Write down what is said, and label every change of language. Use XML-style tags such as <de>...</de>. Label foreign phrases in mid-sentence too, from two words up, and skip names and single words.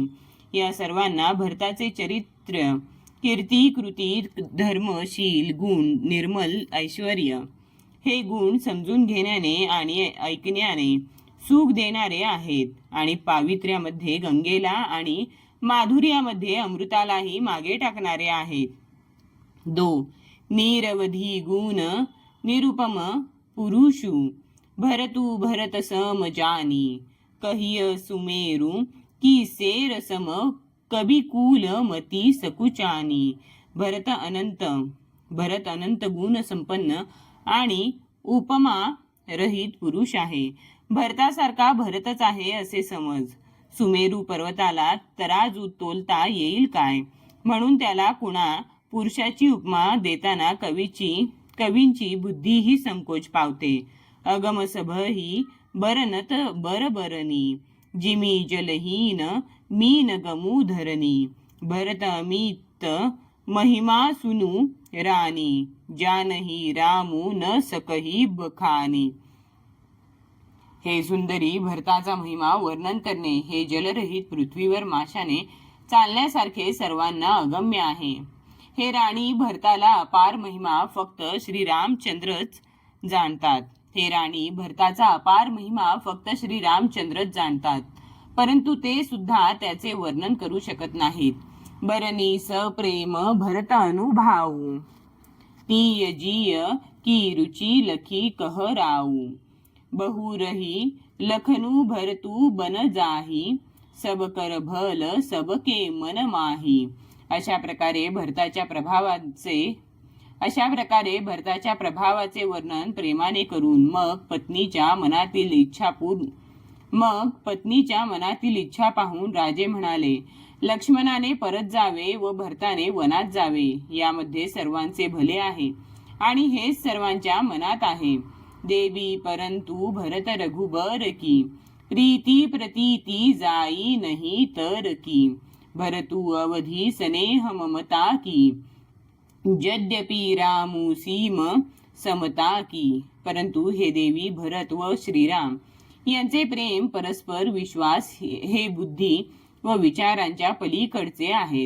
<mr>या सर्वांना भरताचे चरित्र, कीर्ती, कृती, धर्मशील, गुण, निर्मल ऐश्वर्य हे गुण समजून घेण्याने आणि ऐकण्याने सुख देणारे आहेत आणि पावित्र्यामध्ये गंगेला आणि माधुर्यामध्ये अमृतालाही मागे टाकणारे आहेत. 2.</mr> <awa>निरवधी गुण निरुपम पुरुषु, भरतु भरत सम जानी, कहिय सुमेरु की सेर सम, कबी कुल मती सकुचानी.</awa> <mr>भरत अनंत गुण संपन्न आणि उपमा रहित पुरुष आहे. भरतासारखा भरतच आहे असे समज. सुमेरू पर्वताला तराजू तोलता येईल काय? म्हणून त्याला कुणा पुरुषाची उपमा देताना कवींची बुद्धीही संकोच पावते.</mr> <awa>अगमसभ ही बरनत बरबरनी, जिमी जलहीन मीन गमू धरणी. भरत अमित महिमा सुनू राणी, जानही रामू न सकही बखानी.</awa> <mr>हे सुंदरी, भरताचा महिमा वर्णन करणे हे जलरहित पृथ्वीवर माशाने चालण्यासारखे सर्वांना अगम्य आहे. हे राणी, भरताला अपार महिमा फक्त श्रीरामचंद्रच जाणतात. हे राणी, भरताचा अपार महिमा फक्त श्रीरामचंद्रच जाणतात, परंतु ते सुद्धा त्याचे वर्णन करू शकत नाहीत.</mr> <awa>बरनी सप्रेम भरत अनुभाऊ, तीय जीय की रुचि लखी कहराऊ. बहुरही लखनू भरतू बन जाही, सब कर भल सबके मन माही.</awa> <mr>अशा प्रकारे भरताच्या प्रभावाचे वर्णन प्रेमाने करून मग पत्नीच्या मनातील इच्छा पाहून राजे म्हणाले, लक्ष्मणाने परत जावे व भरताने वनात जावे. यामध्ये सर्वांचे भले आहे आणि हेच सर्वांच्या मनात आहे.</mr> <awa>देवी परंतु भरत रघुबर की, प्रीती प्रतीती जाई नहीं तर की. भरतु अवधी स्नेह ममता की, यद्यपि रामू सीम समता की.</awa> <mr>परंतु हे देवी, भरत व श्रीराम यांचे प्रेम, परस्पर विश्वास हे बुद्धी व विचारांच्या पलीकडचे आहेत.</mr>